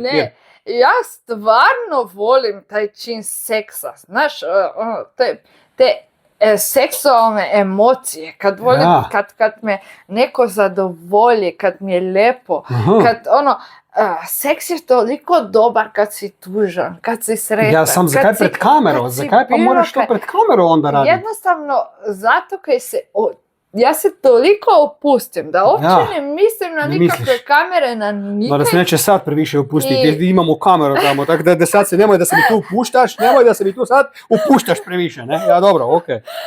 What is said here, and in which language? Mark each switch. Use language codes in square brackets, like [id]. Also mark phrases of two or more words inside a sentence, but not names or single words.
[hr] Ne, ja stvarno volim taj čin seksa, znaš, te seksualne emocije, kad volim, kad me neko zadovolji, kad mi je lijepo, kad seks je toliko dobar kad si tužan, kad si sretan. Ja sam, [sl] zakaj pred kamero? Zakaj pa moraš to pred kamero onda raditi? [hr] Jednostavno, zato kaj ja se toliko opustim da uopće ne mislim na nikakve kamere, na nikaj. Da se neće sad previše opustiti, imamo kameru tamo, tako da sad se nemoj da se mi tu upuštaš, nemoj da se mi tu sad upuštaš previše, ne? Ja, dobro, okej.